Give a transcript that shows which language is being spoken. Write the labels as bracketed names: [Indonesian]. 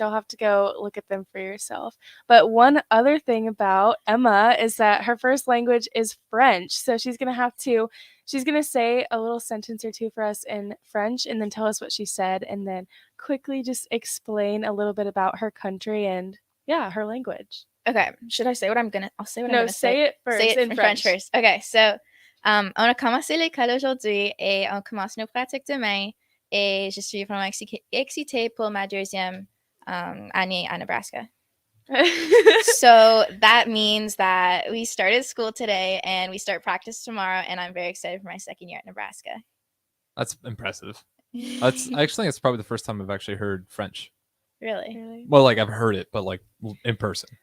[English] You'll have to go look at them for yourself. But one other thing about Emma is that her first language is French. So she's going to say a little sentence or two for us in French and then tell us what she said and then quickly just explain a little bit about her country and her language. Okay, should I say what I'm gonna? I'll say what I'm gonna say. No, say it first. Say it in French first. [French] Okay, so on a commencé l'école aujourd'hui et on commence nos pratiques demain et je suis vraiment excitée pour ma deuxième année à Nebraska. [English] So that means that we started school today and we start practice tomorrow, and I'm very excited for my second year at Nebraska. That's impressive. I actually think it's probably the first time I've actually heard French. Really? Well, like I've heard it, but like in person.